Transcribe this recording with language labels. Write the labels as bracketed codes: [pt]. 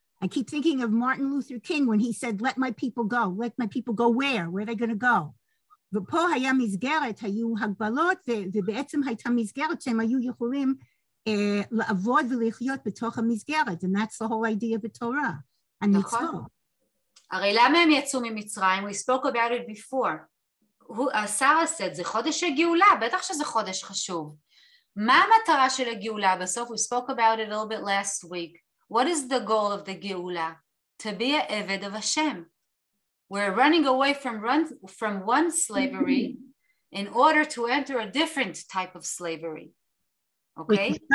[en] I keep thinking of Martin Luther King when he said, let my people go. Let my people go where? Where are they going to go? [he] ופה היה מסגרת, היו הגבלות, ובעצם הייתה מסגרת שהם היו יכולים לעבוד ולחיות בתוך המסגרת. [en] And that's the whole idea of the Torah. [he] נכון. הרי למה הם יצאו ממצרים? [en] We spoke about it before. [he] שרה said, זה חודש הגאולה, בטח שזה חודש חשוב. מה המטרה של הגאולה בסוף? [en] We spoke about it a little bit last week. What is the goal of the Geula? To be a Eved of Hashem. We're running away from one slavery in order to enter a different type of slavery. Okay?